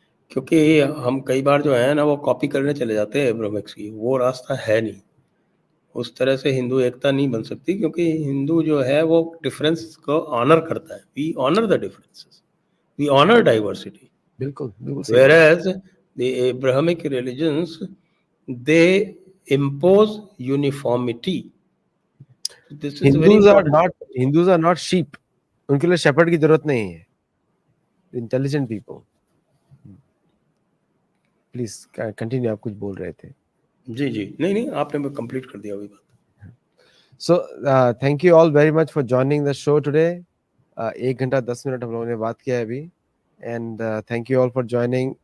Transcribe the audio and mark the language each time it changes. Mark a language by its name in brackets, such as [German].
[Hindi] क्योंकि हम कई बार जो है ना वो कॉपी करने चले जाते हैं एब्राहमिक्स की, वो रास्ता है नहीं। उस तरह से हिंदू एकता नहीं बन सकती, क्योंकि हिंदू जो है वो डिफरेंस को ऑनर करता है। [English] We honour the differences, we honour diversity. [Hindi] बिल्कुल, बिल्कुल सही बात। [English] Whereas the Abrahamic religions, they impose uniformity. So this is very important. Hindus are not sheep, [Hindi] उनके लिए शेपर्ड की जरूरत नहीं है। [English] Intelligent people. Please continue, [Hindi] आप कुछ बोल रहे थे। जी जी, नहीं नहीं, आपने कंप्लीट कर दिया अभी बात। [English] So thank you all very much for joining the show today. [Hindi] 1 घंटा 10 मिनट हम लोगों ने बात किया है अभी, [English] And thank you all for joining.